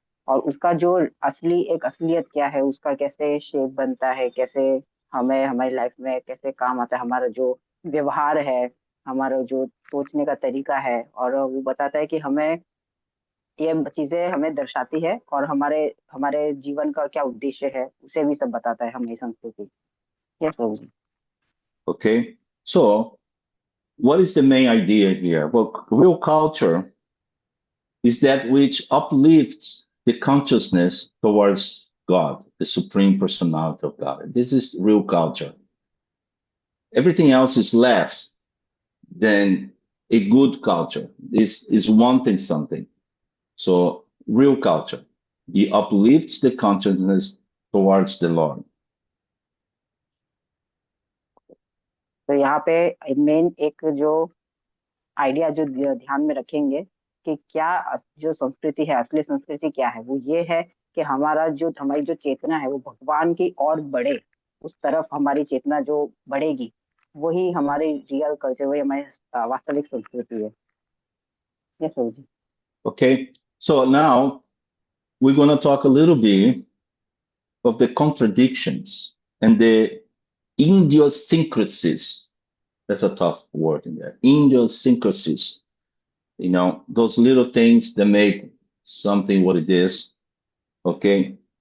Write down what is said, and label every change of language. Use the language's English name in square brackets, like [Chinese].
[Hindi] और उसका जो एक असलियत क्या है, उसका कैसे शेप बनता है, कैसे हमें हमारी लाइफ में कैसे काम आता है, हमारा जो व्यवहार है, हमारा जो सोचने का तरीका है, और वो बताता है कि हमें ये चीजें हमें दर्शाती है और हमारे हमारे जीवन का क्या उद्देश्य है उसे भी सब बताता है हमारी संस्कृति। Yes Prabhu ji. [English] Okay, so what is the main idea here? Well, real culture is that which uplifts the consciousness towards God, the supreme personality of God. This is real culture. Everything else is less than a good culture. This is wanting something. So real culture, it uplifts the consciousness towards the Lord. [Hindi] तो यहाँ पे main एक जो idea जो ध्यान में रखेंगे कि क्या जो संस्कृति है, असली संस्कृति क्या है, वो ये है कि हमारी जो चेतना है वो भगवान की ओर बढ़े, उस तरफ हमारी चेतना जो बढ़ेगी वही हमारी [English] real culture, [Hindi] वही हमारी वास्तविक संस्कृति है। Yes Prabhu ji. [English] Okay, so now we're going to talk a little bit of the contradictions and the idiosyncrasies. That's a tough word in there. Idiosyncrasies. You know, those little things that make something what it is. Okay.